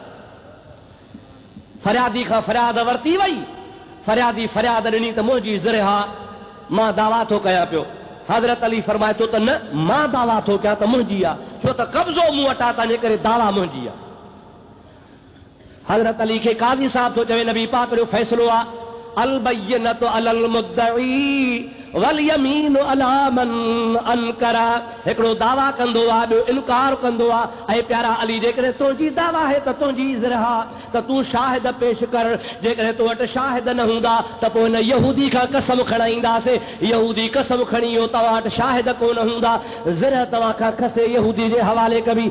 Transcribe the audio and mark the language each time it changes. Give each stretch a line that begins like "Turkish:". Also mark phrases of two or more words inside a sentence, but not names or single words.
Sindhi: फरियादी खां फरियाद वरिती वई, फरियादी फरियाद ॾिनी त मुंहिंजी ज़िरह मां दावा थो कयां पियो। हज़रत अली फरमाए थो त न, मां दावा थो कयां त मुंहिंजी आहे, छो त कब्ज़ो मूं वटि आहे, तंहिंजे करे दावा मुंहिंजी आहे। हज़रत अली खे काज़ी साहब थो चवे, नबी पाक जो फ़ैसिलो आहे
Arabic: البينة على المدعي واليمين على من أنكر,
Sindhi: हिकिड़ो दावा कंदो आहे ॿियो इनकार कंदो आहे। ऐं प्यारा अली जेकॾहिं तुंहिंजी दावा आहे त तुंहिंजी इज़रा त तूं शाहिद पेश कर, जेकॾहिं तो वटि शाहिद न हूंदा त पोइ हिन यहूदी खां कसम खणाईंदासीं, यहूदी कसम खणी वियो तव्हां वटि शाहिद कोन हूंदा, ज़रा तव्हां खां खसे यहूदी जे हवाले कबी।